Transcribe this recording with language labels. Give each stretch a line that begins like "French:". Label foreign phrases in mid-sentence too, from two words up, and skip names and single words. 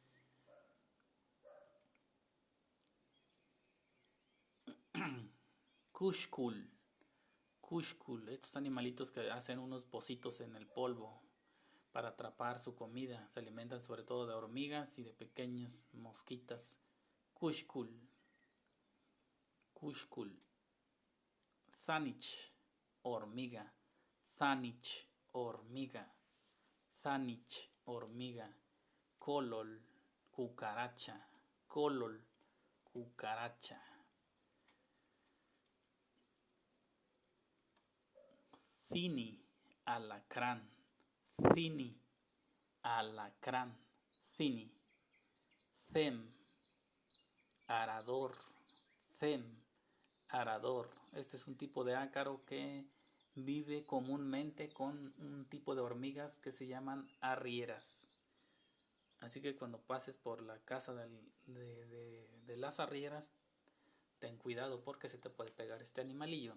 Tzeltal: Kushkul, kushkul,
Spanish: estos animalitos que hacen unos pocitos en el polvo para atrapar su comida. Se alimentan sobre todo de hormigas y de pequeñas mosquitas.
Tzeltal: Kushkul, kushkul.
Spanish: Zanich, hormiga. Zanich, hormiga. Zanich, hormiga. Kolol, cucaracha. Kolol, cucaracha. Cini, alacrán. Cini, alacrán. Cini. Cem, arador. Cem, arador. Este es un tipo de ácaro que vive comúnmente con un tipo de hormigas que se llaman arrieras. Así que cuando pases por la casa de las arrieras, ten cuidado porque se te puede pegar este animalillo.